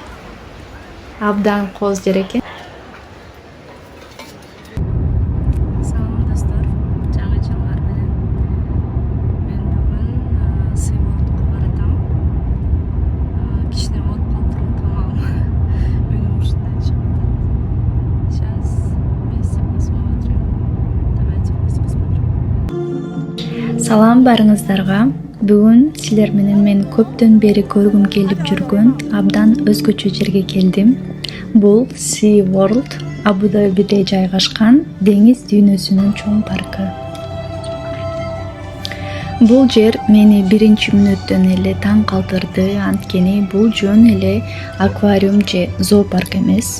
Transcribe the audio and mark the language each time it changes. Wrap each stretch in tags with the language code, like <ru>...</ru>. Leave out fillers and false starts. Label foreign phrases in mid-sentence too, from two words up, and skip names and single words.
<ky>Абдан коз жер экен. Салам достор, жаңы жылдар менен мен бүгүн Sea World'га баратам. Кичине болуп калыптырмын, тамагым. Менин ушундай чыгып атат.</ky> <ru>Сейчас вместе посмотрим. Давайте вместе посмотрим.</ru> <ky>Салам барыңыздарга. Бүгүн силер менен мен көптөн бери көргүм келип жүргөн абдан өзгөчө жерге келдим. Бул Sea World Абу Дабиде жайгашкан деңиз дүйнөсүнүн чоң паркы. Бул жер мени биринчи мүнөттөн эле таң калтырды, анткени бул жөн эле аквариум же зоопарк эмес.</ky>